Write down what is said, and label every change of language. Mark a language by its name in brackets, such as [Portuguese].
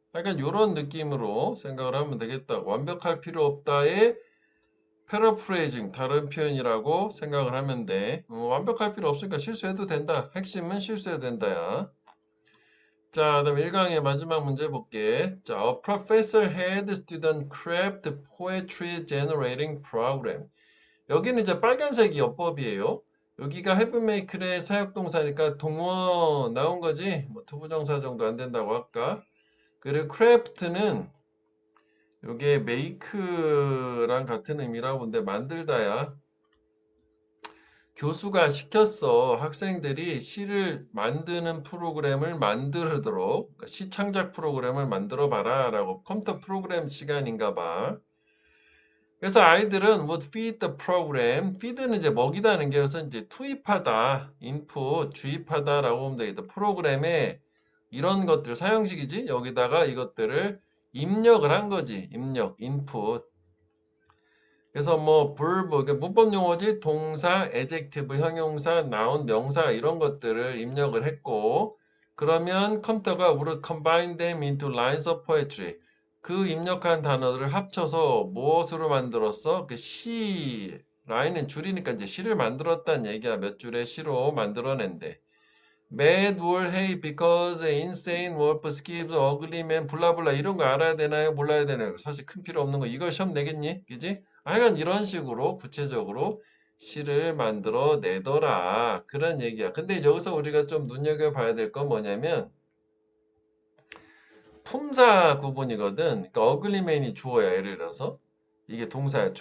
[Korean] 약간 요런 느낌으로 생각을 하면 되겠다. 완벽할 필요 없다의 패러프레이징, 다른 표현이라고 생각을 하면 돼. 완벽할 필요 없으니까 실수해도 된다. 핵심은 실수해도 된다야. 자, 그다음 1강의 마지막 문제 볼게. [English] 자, a professor had student craft poetry generating program. [Korean] 여기는 이제 빨간색이 어법이에요. 여기가 have make의 사역동사니까 동어 나온 거지. 뭐 투부정사 정도 안 된다고 할까? 그리고 craft는 요게 make랑 같은 의미라고 보는데 만들다야. 교수가 시켰어. 학생들이 시를 만드는 프로그램을 만들도록 그러니까 시 창작 프로그램을 만들어 봐라 라고 컴퓨터 프로그램 시간인가 봐. 그래서 아이들은 [English] would feed the program. [Korean] feed는 이제 먹이다는 게 그래서 이제 투입하다, input, 주입하다라고 보면 되겠다. 프로그램에 이런 것들 사형식이지. 여기다가 이것들을 입력을 한 거지. 입력, input. 그래서 뭐 verb, 그러니까 문법 용어지 동사, adjective, 형용사, noun, 명사 이런 것들을 입력을 했고 그러면 컴퓨터가 [English] would combine them into lines of poetry. [Korean] 그 입력한 단어들을 합쳐서 무엇으로 만들었어? 그 시, 라인은 줄이니까 이제 시를 만들었다는 얘기야. 몇 줄의 시로 만들어낸대. [English] Mad were hey because insane wolf skips ugly man [Korean] 블라블라 이런 거 알아야 되나요? 몰라야 되나요? 사실 큰 필요 없는 거 이걸 시험 내겠니? 그지? 하여간 이런 식으로 구체적으로 시를 만들어 내더라 그런 얘기야. 근데 여기서 우리가 좀 눈여겨봐야 될 건 뭐냐면 품사 구분이거든. 그러니까 어글리맨이 주어야. 예를 들어서 이게 동사야.